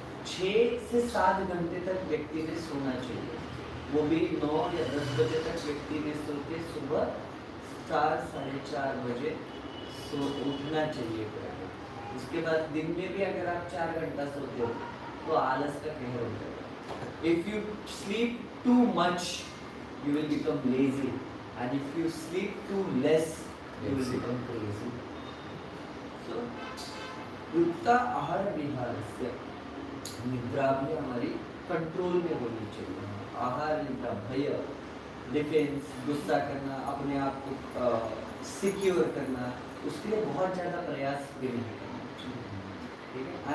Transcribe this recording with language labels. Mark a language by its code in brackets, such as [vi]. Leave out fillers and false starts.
[hi] 6 से 7 घंटे तक व्यक्ति ने सोना चाहिए, वो भी 9 या 10 बजे तक व्यक्ति ने सो के सुबह 4 साढ़े 4 बजे सो उठना चाहिए। उसके बाद दिन में भी अगर आप 4 घंटा सोते हो तो आलस का कहर हो जाएगा। [en] If you sleep too much you will become lazy, and if you sleep too less you will become crazy. [hi] So युक्ता आहार विहारस्य, निद्रा भी हमारी कंट्रोल में होनी चाहिए। आहार निद्रा, भय, डिफेंस, गुस्सा करना, अपने आप को सिक्योर करना, उसके लिए बहुत ज़्यादा प्रयास भी नहीं करना चाहिए, ठीक है।